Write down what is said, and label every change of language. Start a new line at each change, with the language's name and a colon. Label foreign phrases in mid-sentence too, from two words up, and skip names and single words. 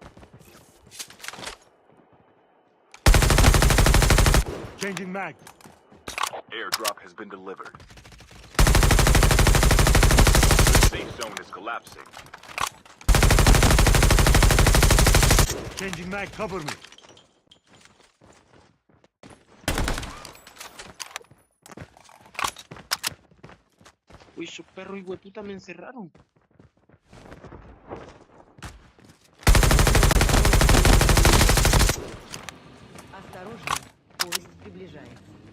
English: Changing mag. Airdrop has been delivered. The safe zone is collapsing. Changing mag, cover me.
Spanish: Uy, esos perros y hueputa me encerraron.
Russian: Осторожно, поезд приближается.